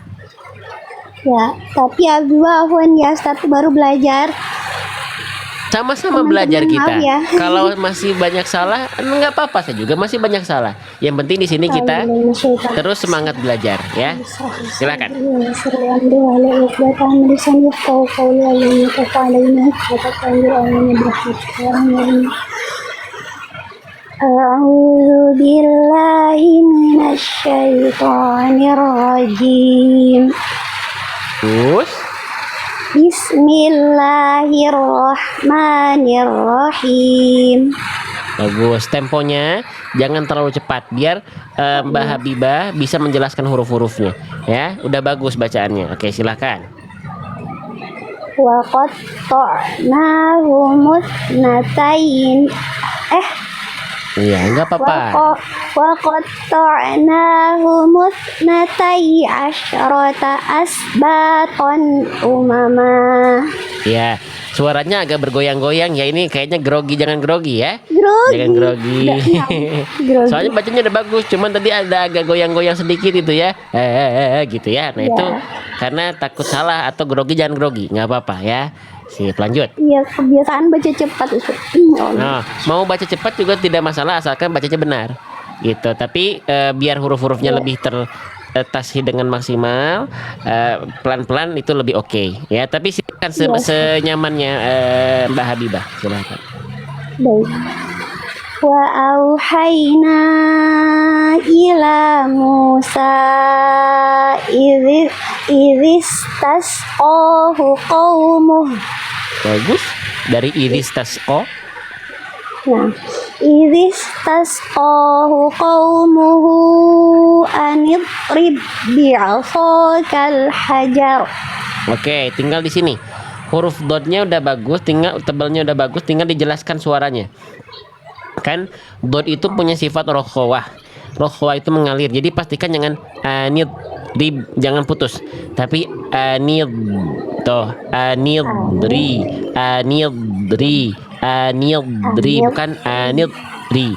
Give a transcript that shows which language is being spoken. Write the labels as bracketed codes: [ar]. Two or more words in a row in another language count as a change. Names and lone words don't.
[id] Ya, tapi Habibah Afwan ya, Ustadz baru belajar. Sama-sama Teman-teman, belajar kita. maaf ya. Kalau masih banyak salah, nggak apa-apa, saya juga masih banyak salah. Yang penting di sini kita terus semangat belajar ya. Silakan. [ar] أعوذ بالله من الشيطان الرجيم. [id] Terus [ar] بسم الله الرحمن الرحيم. [id] bagus temponya, jangan terlalu cepat biar Mbak Habibah bisa menjelaskan huruf-hurufnya ya. Udah bagus bacaannya. Oke, silakan. [ar] وقطعناهم اثنتين. [id] Iya, nggak apa-apa. [ar] وقطعناهم اثنتي عشرة أسباطا أمما. [id] Ya, suaranya agak bergoyang-goyang ya, ini kayaknya grogi, jangan grogi ya. Grogi. Jangan grogi. Grogi. Soalnya bacanya udah bagus, cuman tadi ada agak goyang-goyang sedikit itu ya. Gitu ya. Nah, itu karena takut salah atau grogi, jangan grogi, nggak apa-apa ya. Sip, lanjut. Iya, kebiasaan baca cepat itu. Nah, mau baca cepat juga tidak masalah asalkan bacanya benar. Gitu. Tapi biar huruf-hurufnya lebih tertasi dengan maksimal, pelan-pelan itu lebih oke ya. Tapi silakan senyamannya Mbak Habibah, silakan. Baik. [ar] وأوحينا إلى موسى إذ استسقاه قومه. [id] Bagus. Dari [ar] إذ استسقى. Nah, إذ استسقاه قومه أن اضرب بعصاك الحجر. [id] Oke, tinggal di sini. Huruf dotnya udah bagus, tinggal tebalnya udah bagus, tinggal dijelaskan suaranya. Kan dot itu punya sifat rokhawah. Rokhawah itu mengalir. Jadi pastikan jangan [ar] أن اضرب, [id] jangan putus. Tapi anid toh, anidri, anidri, anidri, bukan anidri.